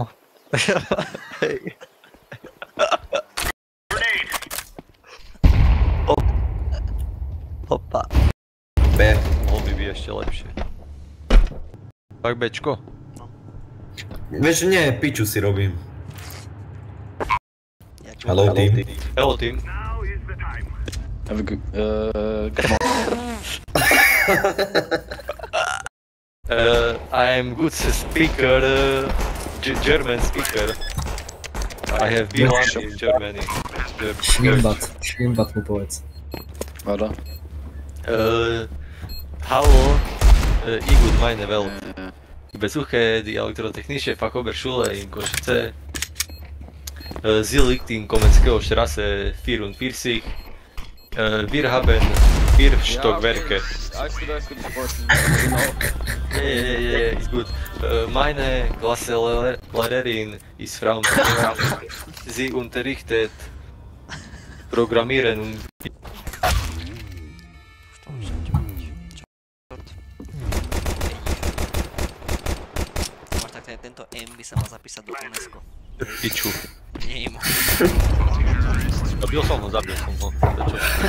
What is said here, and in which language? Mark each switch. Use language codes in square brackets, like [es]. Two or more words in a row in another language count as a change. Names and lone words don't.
[sk] Hej. Opa. B. Mohol by byť ešte lepšie. Tak Bčko? Vieš, nie, piču si robím. Ja [en] Hello team. Hello team. Have a good, I am good speaker, German speaker. I have B1 in Germany. [sk] Schwimmbad mu povedz. [de] Warte. Hallo, ich und meine Welt. Ich besuche die Elektrotechnische Fachoberschule in Košice. Sie liegt in Komenského Straße 44. Wir haben 4 Stockwerke. Alles gut, Sport. Ja, ist gut. Meine Klassenlehrerin ist Frau Maria. Sie unterrichtet Programmieren und [sk] Tomáš, tak tento M by sa mal zapísať do UNESCO. piču. Nie im. Zabil som ho. Prečo?